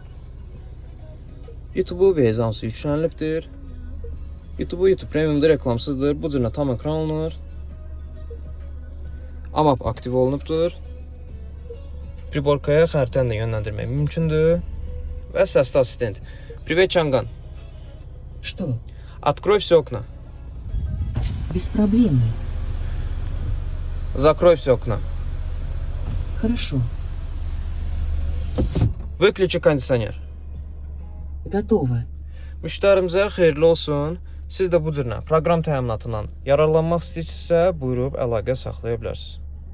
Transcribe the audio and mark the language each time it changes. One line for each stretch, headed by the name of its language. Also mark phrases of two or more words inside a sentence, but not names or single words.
Azerbaijani: YouTube vezansı yüklənilibdir. YouTube Premium'da reklamsızdır. Bu cürlə tam ekran alınır. AMAP aktiv olunubdur. Priborkaya xəritəni də yönləndirmək mümkündür. Və səsli assistent.
Russian: Привет, Чанган. Что? Открой все окна. Без проблемы. Закрой все окна. Хорошо. Выключи кондиционер. Готово.
Azerbaijani: Müştərimizə xeyirli olsun. Siz də bu cürlə proqram təminatından yararlanmaq istəyirsinizsə, buyurub əlaqə saxlaya bilərsiniz.